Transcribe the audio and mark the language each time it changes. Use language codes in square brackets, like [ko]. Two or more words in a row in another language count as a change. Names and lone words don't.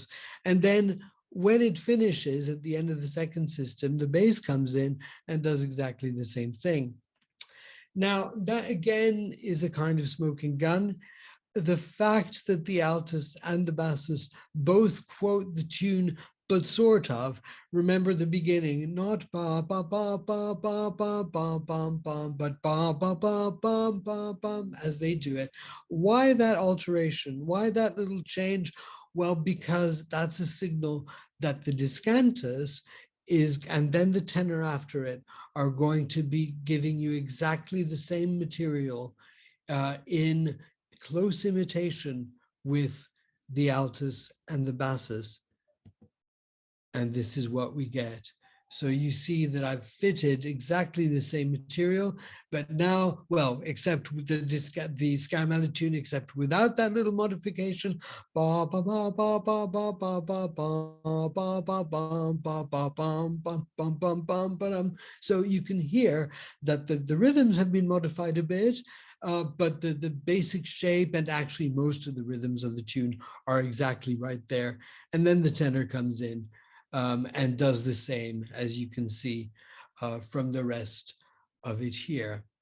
[en] And then when it finishes at the end of the second system, the bass comes in and does exactly the same thing. Now, that again is a kind of smoking gun. The fact that the altus and the bassus both quote the tune, but sort of, remember the beginning, not ba ba ba ba ba ba ba bum bum, but ba ba ba bum bum bum as they do it. Why that alteration? Why that little change? Well, because that's a signal that the discantus is, and then the tenor after it, are going to be giving you exactly the same material in close imitation with the altus and the bassus. And this is what we get. So you see that I've fitted exactly the same material, but now, well, except with the Scaramella tune, except without that little modification. Ba ba ba ba ba ba ba ba ba ba ba bum ba ba bum bum bum bum bum bum. So you can hear that the rhythms have been modified a bit, but the basic shape and actually most of the rhythms of the tune are exactly right there. And then the tenor comes in. And does the same, as you can see from the rest of it here.